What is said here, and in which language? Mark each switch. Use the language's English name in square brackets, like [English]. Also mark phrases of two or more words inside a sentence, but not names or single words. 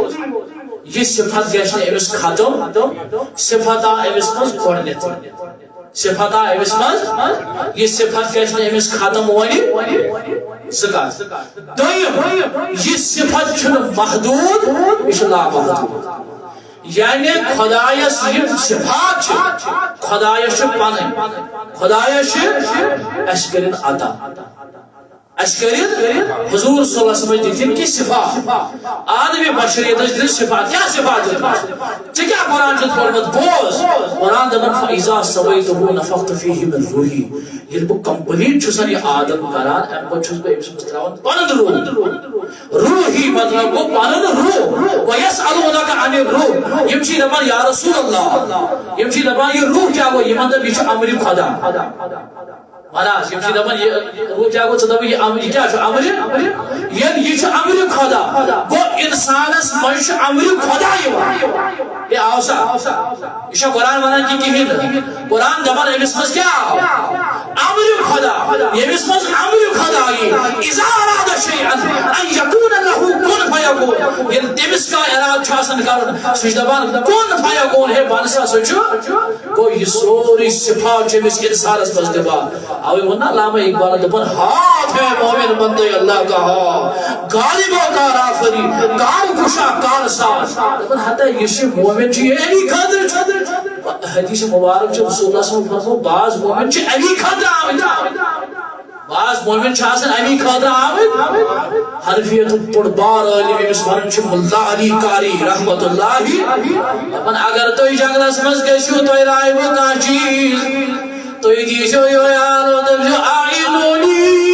[Kashmiri] یہ صفت گژھِ نہٕ أمِس ختم صفت آو أمِس منٛز گۄڈنیٚتھ صفت آو أمِس منٛز یہ صفت گژھِ نہٕ أمِس ختم وۄنۍ زٕ کتھ دوٚیِم یہ صفت چھُنہٕ محدوٗد یہِ چھُ لامحدوٗد یعنی خدایس یِم صفات چھِ خدایس چھِ پنٕنۍ خدایس چھِ اَسہِ کٔرِنۍ عطا اَسہِ کٔرِنۍ حضور [Arabic] صلی اللہ علیہ وسلم [Kashmiri] دِتِنۍ کینٛہہ صفات آدمی بشریتس دِتِنۍ صفات کیٛاہ صفات دِتمٕژ ژےٚ کیٛاہ قرآن چھُتھ پوٚرمُت بوز قرآن دپان [Arabic] فإذا سويته نفخت فيه من روحي [Kashmiri] ییٚلہِ بہٕ کمپلیٖٹ چھُسن یہِ آدم کران امہِ پتہٕ چھُس بہٕ أمِس منٛز تراوان پنُن روح روحی مطلب گوٚو پنُن روح [Arabic] وَيَسْأَلُونَكَ عَنِ الروح [Kashmiri] یِم چھِ دپان [Arabic] یا رسول اللہ [Kashmiri] یِم چھِ دپان یہِ روح کیٛاہ گوٚو یِمن دپ یہِ چھُ امرِ خدا مہراز یم چھِ دپان یہِ روح کیٛاہ گوٚو ژٕ دپکھ یہِ کیٛاہ چھُ امرِ ییٚلہِ یہِ چھُ امرِ خدا گوٚو انسانس منٛز چھُ امرِ خدا یِوان ہے آو سا یہِ چھا قرآن ونان کِہیٖنۍ نہٕ قرآن دپان أمِس منٛز کیٛاہ آو امرِ خدا ییٚمِس منٛز امرِ خدا یی [Arabic] اِذا اراد شیئا ان یکون له کن فیکون [Kashmiri] ییٚلہِ تٔمِس کانٛہہ ارادٕ چھُ آسان کرُن سُہ چھُ دپان [Arabic] کن فیکون [Kashmiri] ہے بن سا سُہ چھُ گوٚو یہِ سورُے صفات چھُ أمِس انسانس منٛز دِوان اوے ووٚن نا علامہ اقبال دپان [Urdu] ہاتھ ہے مومن بندے اللہ کا ہاتھ غالبوں کا رافری کار کشا کار ساز [Kashmiri] دپان ہتا یہ چھُ مومن چھُ یہِ علی خٲطرٕ حدیث مبارک چھُ رسول اللہ [Arabic] صلی اللہ علیہ وسلم [Kashmiri] فرمو بعض مومن چھِ علی خٲطرٕ آمٕتۍ بعض مومن چھِ آسان علی خٲطرٕ آمٕتۍ حنفیتُک بوٚڑ بار عٲلِم ییٚمِس ونان چھِ مُلا علی قاری [Arabic] رحمت اللہ [Kashmiri] دپان اگر تُہۍ جنگلس منٛز گٔژھِو تۄہہِ رایوٕ کانٛہہ چیٖز تُہۍ دیٖزیو یالو دٔپزیو آیِنونی